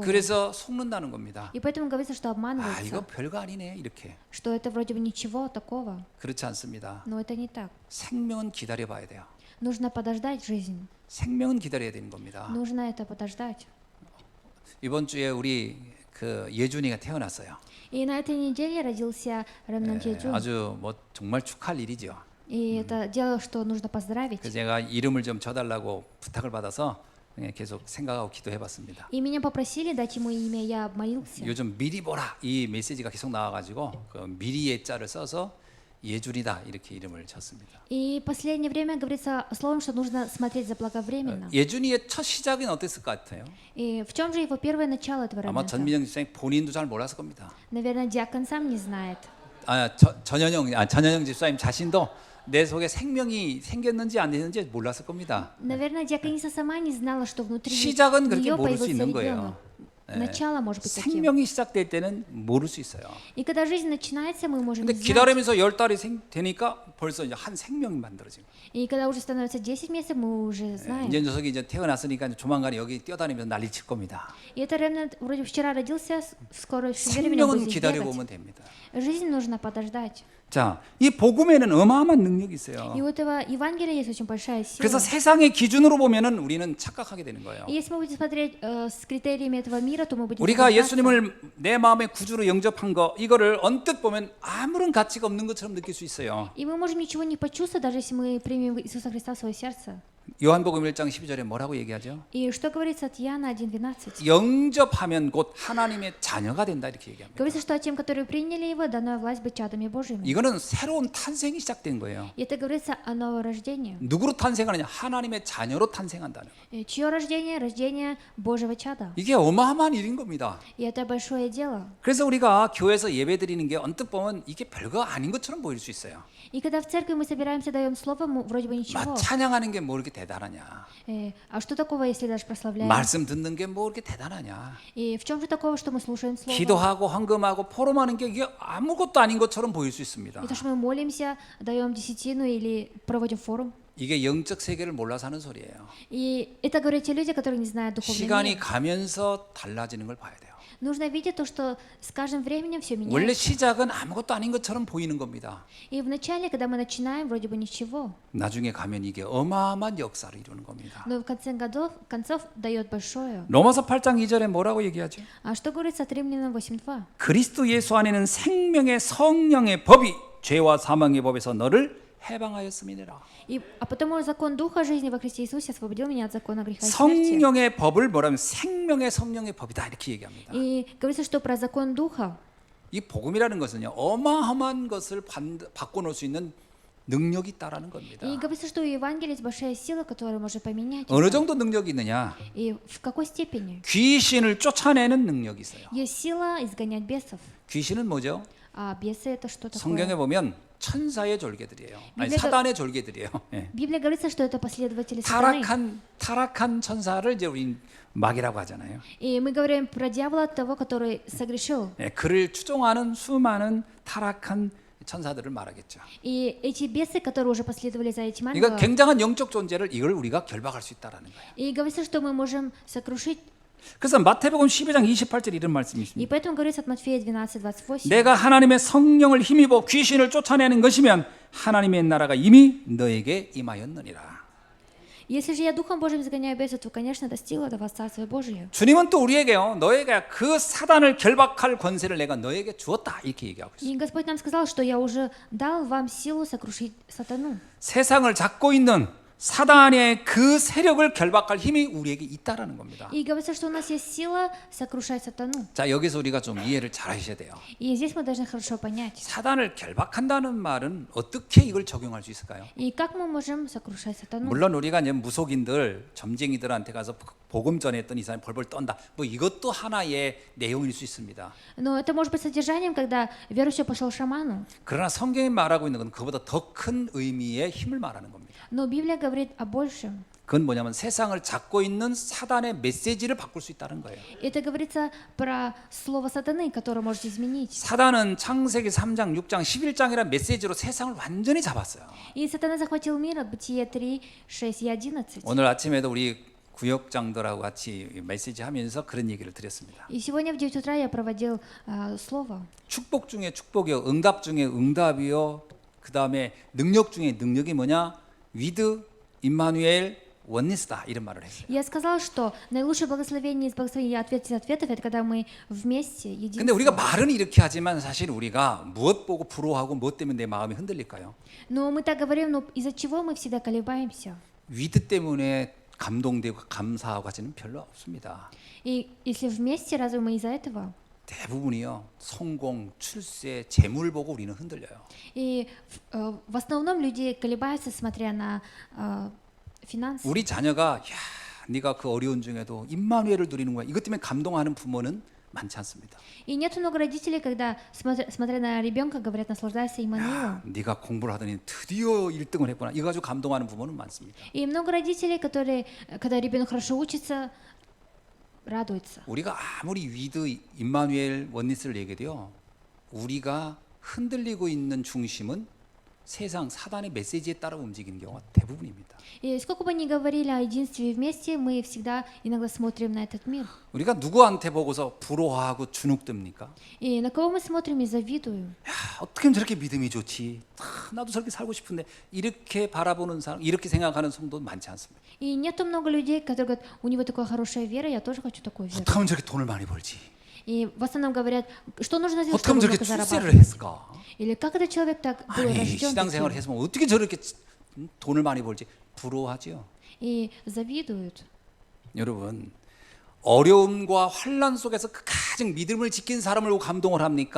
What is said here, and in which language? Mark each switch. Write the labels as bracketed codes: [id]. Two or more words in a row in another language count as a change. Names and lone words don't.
[ko] 그래서 속는다는 겁니다. [ru] И поэтому говорится, что [ko] 아, [ru] обманывается, [ko] 이거 별거 아니네 이렇게. [ru] что это вроде бы ничего такого. [ko] 그렇지 않습니다. [ru] Но это не так. [ko] 생명은 기다려 봐야 돼요. [ru] Нужно подождать жизнь. [ko] 생명은 기다려야 되는 겁니다. [ru] Нужно это подождать. [ko] 이번 주에 우리 그 예준이가 태어났어요. [ru] И на этой неделе родился Ремнант Еджун. [ko] 아주 뭐 정말 축하할 일이죠. [ru] И это дело, что нужно поздравить. [ko] 그래서 제가 이름을 좀 줘달라고 부탁을 받아서 그냥 계속 생각하고 기도해봤습니다. [ru] И меня попросили дать ему имя, я обмолился. [ko] 요즘 미리 보라 이 메시지가 계속 나와가지고 그 미리의 자를 써서 예준이다 이렇게 이름을 쳤습니다. [ru] И в последнее время говорится словом, что нужно смотреть заблаговременно. [ko] 예준이의 첫 시작은 어땠을 것 같아요? [ru] И в чем же его первое начало этого [ko] 아마 [ru] ремнанта? [ko] 전민정 집사님 본인도 잘 몰랐을 겁니다. [ru] Наверное, диакон сам не знает. [ko] 전현영 집사님 자신도 내 속에 생명이 생겼는지 안 됐는지 몰랐을 겁니다. [ru] Наверное, диакониса сама не знала, что внутри [ko] 시작은 그렇게 [ru] нее [ko] 모를 수 [ru] появился [ko] 있는 [ru] ребенок. [ko] 거예요. [ru] Начало может быть таким. [ko] 생명이 시작될 때는 모를 수 있어요. [ru] И когда жизнь начинается, мы можем [ko] 근데 [ru] не знать. [ko] 기다리면서 10달이 되니까 벌써 이제 한 생명이 만들어지고. [ru] И когда уже становится 10 месяцев, мы уже знаем. [ko] 이제 녀석이 이제 태어났으니까 이제 조만간 여기 뛰어다니면서 난리 칠 겁니다. [ru] И это ремнант вроде вчера родился, скоро временно [ko] 생명은 [ru] будет [ko] 기다려 [ru] бегать. [ko] 보면 됩니다. [ru] Жизнь нужно подождать. [ko] 자, 이 복음에는 어마어마한 능력이 있어요. [ru] И у этого Евангелия есть очень большая сила. [ko] 그래서 세상의 기준으로 보면은 우리는 착각하게 되는 거예요. [ru] И если мы будем смотреть с критериями этого мира, то мы будем [ko] 우리가 [ru] заблуждаться. [ko] 예수님을 내 마음의 구주로 영접한 거 이거를 언뜻 보면 아무런 가치가 없는 것처럼 느낄 수 있어요. [ru] И мы можем ничего не почувствовать, даже если мы примем Иисуса Христа в свое сердце. [ko] 요한복음 1장 12절에 뭐라고 얘기하죠? [ru] И что говорится от Иоанна 1:12? [ko] 영접하면 곧 하나님의 자녀가 된다 이렇게 얘기합니다. [ru] Говорится, что тем, которые приняли его, дана власть быть чадами Божьими. [ko] 이거는 새로운 탄생이 시작된 거예요. [ru] И это говорится о новом рождении. [ko] 누구로 탄생하느냐? 하나님의 자녀로 탄생한다는 거예요. [ru] Чье рождение? Рождение Божьего чада. [ko] 이게 어마어마한 일인 겁니다. [ru] И это большое дело. [ko] 그래서 우리가 교회에서 예배 드리는 게 언뜻 보면 이게 별거 아닌 것처럼 보일 수 있어요. [ru] И когда в церкви мы собираемся, даем слово, вроде бы ничего. [ko] 찬양하는 게 뭐 이렇게 대단하냐? [ru] А что такого, если даже прославляем? [ko] 말씀 듣는 게 뭐 이렇게 대단하냐? [ru] И в чем же такого, что мы слушаем слово? [ko] 기도하고 헌금하고 포럼하는 게 이게 아무것도 아닌 것처럼 보일 수 있습니다. [ru] И то, что мы молимся, даем десятину или проводим форум. [ko] 이게 영적 세계를 몰라서 하는 소리예요. [ru] И это говорят те люди, которые не знают духовный [ko] 시간이 [ru] мир. [ko] 가면서 달라지는 걸 봐야 돼요. [ru] Нужно видеть то, что с каждым временем все [ko] 원래 [ru] меняется. [ko] 시작은 아무것도 아닌 것처럼 보이는 겁니다. [ru] И вначале, когда мы начинаем, вроде бы ничего, [ko] 나중에 가면 이게 어마어마한 역사를 이루는 겁니다. [ru] но в конце концов дает большое. [ko] 로마서 8장 2절에 뭐라고 얘기하죠? [ru] А что говорится от Римлянам 8:2? [ko] 그리스도 예수 안에는 생명의 성령의 법이 죄와 사망의 법에서 너를 해방하였음이니라. [ru] А потому закон Духа жизни во Христе Иисусе освободил меня от закона греха и смерти. [ko] 성령의 법을 뭐라면 생명의 성령의 법이다 이렇게 얘기합니다. [ru] И говорится, что про закон Духа, [ko] 이 복음이라는 것은요 어마어마한 것을 바꿔놓을 수 있는 능력이 있다라는 겁니다. [ru] и говорится, что у Евангелия есть большая сила, которая может поменять. [ko] 어느 [ru] это. [ko] 정도 능력이 있느냐? [ru] И в какой степени? [ko] 귀신을 쫓아내는 능력이 있어요. [ru] Есть сила изгонять бесов. [ko] 귀신은 뭐죠? [ru] А бесы это что [ko] 성경에 [ru] такое? [ko] 보면 천사의 졸개들이에요. 아니 비밀가- 사단의 졸개들이에요. 예. [ru] В Библии говорится, что это последователи сатаны. [ko] 타락한 천사를 이제 우리 마귀라고 하잖아요. [ru] И мы говорим про дьявола, того, который согрешил. [ko] 예, 그를 추종하는 수많은 타락한 천사들을 말하겠죠. [ru] И эти бесы, которые уже последовали за этим [ko] 그러니까 [ru] ангелом, [ko] 굉장한 영적 존재를 이걸 우리가 결박할 수 있다라는 거예요. [ru] и говорится, что мы можем сокрушить. [ko] 그래서 마태복음 12장 28절 이런 말씀이 있습니다. [ru] И поэтому говорится от Матфея 12:28. [ko] 내가 하나님의 성령을 힘입어 귀신을 쫓아내는 것이면 하나님의 나라가 이미 너에게 임하였느니라. [ru] Если же я Духом Божьим изгоняю бесов, то, конечно, достигла до вас Царствие Божие. [ko] 주님은 또 우리에게요, 너에게 그 사단을 결박할 권세를 내가 너에게 주었다 이렇게 얘기하고 있어요. [ru] И Господь нам сказал, что я уже дал вам силу сокрушить сатану. [ko] 세상을 잡고 있는 사단의 그 세력을 결박할 힘이 우리에게 있다라는 겁니다. [ru] И говорится, что у нас есть сила сокрушать сатану. [ko] 자, 여기서 우리가 좀 이해를 잘 하셔야 돼요. [ru] И здесь мы должны хорошо понять. [ko] 사단을 결박한다는 말은 어떻게 이걸 적용할 수 있을까요? [ru] И как мы можем сокрушать сатану? [ko] 물론 우리가 이제 무속인들, 점쟁이들한테 가서 복음 전했더니 이 사람이 벌벌 떤다. 뭐 이것도 하나의 내용일 수 있습니다. [ru] Но это может быть содержанием, когда верующий пошел к шаману. [ko] 그러나 성경이 말하고 있는 건 그보다 더 큰 의미의 힘을 말하는 겁니다. [ru] Но Библия говорит о большем. [ko] 그건 뭐냐면 세상을 잡고 있는 사단의 메시지를 바꿀 수 있다는 거예요. [ru] Это говорится про слово сатаны, которое может изменить. [ko] 사단은 창세기 3장, 6장, 11장이라는 메시지로 세상을 완전히 잡았어요. [ru] И сатана захватил мир от Бытия 3, 6 и 11. [ko] 오늘 아침에도 우리 구역장들하고 같이 메시지 하면서 그런 얘기를 드렸습니다. [ru] И сегодня в 9 утра я проводил слово. [ko] 축복 중에 축복이요, 응답 중에 응답이요, 그 다음에 능력 중에 능력이 뭐냐? 위드, 임마누엘, 원니스다 이런 말을 했어요. [ru] Я сказал, что наилучшее благословение из благословений и ответ из ответов — это когда мы вместе, [ko] 근데 우리가 [ru] единство. [ko] 말은 이렇게 하지만 사실 우리가 무엇 보고 부러워하고 무엇 때문에 내 마음이 흔들릴까요? [ru] Но мы так говорим, но из-за чего мы всегда колебаемся? [ko] 위드 때문에 감동되고 감사하고 하지는 별로 없습니다. [ru] И если вместе, разве мы из-за этого? [ko] 대부분이요, 성공, 출세, 재물 보고 우리는 흔들려요. [ru] И в основном люди колебаются, смотря на финансы. [ko] 우리 자녀가 야, 네가 그 어려운 중에도 임마누엘을 누리는 거야. 이것 때문에 감동하는 부모는 많지 않습니다. [ru] И нет много родителей, когда, смотря на ребенка, говорят, наслаждайся Иммануилом. [ko] 네가 공부를 하더니 드디어 1등을 했구나. 이거 가지고 감동하는 부모는 많습니다. [ru] И много родителей, которые, когда ребенок хорошо учится, радуются. [ko] 우리가 아무리 위드, 임마누엘, 원니스를 얘기해도요, 우리가 흔들리고 있는 중심은 세상 사단의 메시지에 따라 움직이는 경우가 대부분입니다. [ru] И сколько бы ни говорили о единстве вместе, мы всегда иногда смотрим на этот мир. [ko] 우리가 누구한테 보고서 부러워하고 주눅듭니까? [ru] И на кого мы смотрим и завидуем? [ko] 야, 어떻게 하면 저렇게 믿음이 좋지? 나도 저렇게 살고 싶은데 이렇게 바라보는 사람, 이렇게 생각하는 성도 많지 않습니다. [ru] И нету много людей, которые говорят, у него такая хорошая вера, я тоже хочу такую веру. [ko] 어떻게 하면 저렇게 돈을 많이 벌지? [ru] И в основном говорят, что нужно сделать, [ko] 어떻게 하면 [ru] чтобы [ko] 저렇게 [ru] много [ko] 출세를 [ru] зарабатывать. [ko] 했을까? [ru] Или как этот человек так был [ko] 아니, [ru] рожден [ko] 신앙생활을 [ru] таким? [ko] 했으면 어떻게 저렇게 돈을 많이 벌지? 부러워하죠. [ru] И завидуют. [ko] 여러분, 어려움과 환란 속에서 가장 믿음을 지킨 사람을 보고 감동을 합니까?